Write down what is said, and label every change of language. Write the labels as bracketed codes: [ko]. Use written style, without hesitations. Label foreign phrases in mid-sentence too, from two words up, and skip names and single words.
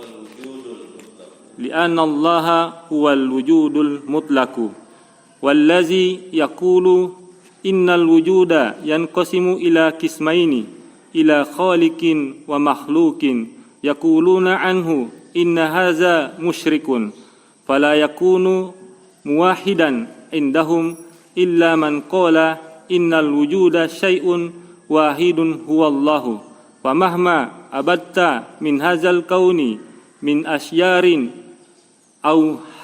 [ar] والذي يقول إن الوجود ينقسم إلى قسمين إلى خالق ومخلوق يقولون عنه إن هذا مشرك فلا يكون موحدا عندهم إلا من قال إن الوجود شيء واحد هو الله ومهما أثبت من هذا الكون من أشعار أو